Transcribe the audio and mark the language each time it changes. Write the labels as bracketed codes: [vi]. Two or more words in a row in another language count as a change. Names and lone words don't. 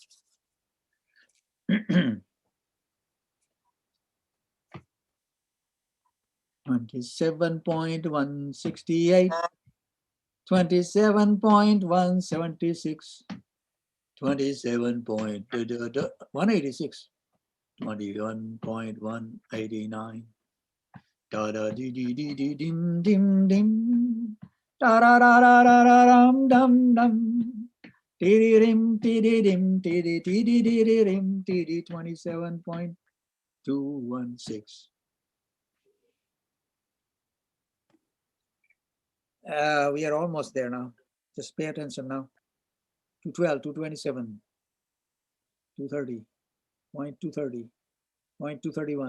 [en] 27.168, 27.176, 27.186, 21.189. Da da dee dee dee dee dim dim dim. Da da da da da da dum dum dum. Dee dee dim dee dee dim dee dee dee dee dee dee dim dee dee 27.216. We are almost there now. Just pay attention now. 212, 227, 230, 0.230, 0.231.